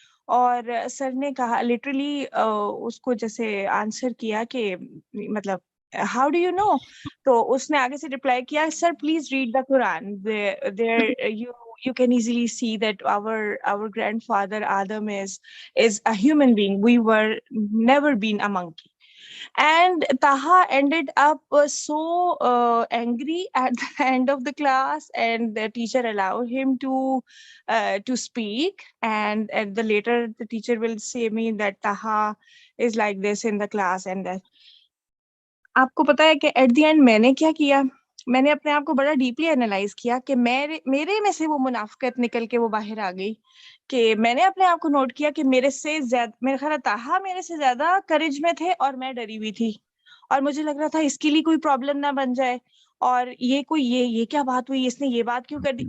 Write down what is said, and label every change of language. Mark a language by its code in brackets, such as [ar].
[ur] اور سر نے کہا لٹرلی اس کو جیسے آنسر کیا کہ مطلب [en] how do you know, [ur] تو اس نے آگے سے رپلائی کیا sir please read the Quran, [en] there you can easily see that our grandfather Adam is a human being, we were never been a monkey. And Taha ended up so angry at the end of the class, and the teacher allowed him to speak, and later the teacher will say me that Taha is like this in the class, and that. [ur] آپ کو پتا ہے کہ at the end میں نے کیا کیا, میں نے اپنے آپ کو بڑا ڈیپلی اینالائز کیا کہ میرے میں سے وہ منافقت نکل کے وہ باہر آ گئی کہ میں نے اپنے آپ کو نوٹ کیا کہ میرے سے زیادہ میرا خیال تاہا میرے سے زیادہ کرج میں تھے اور میں ڈری ہوئی تھی اور مجھے لگ رہا تھا اس کے لیے کوئی پرابلم نہ بن جائے اور یہ کیا بات ہوئی, اس نے یہ بات کیوں کر دی.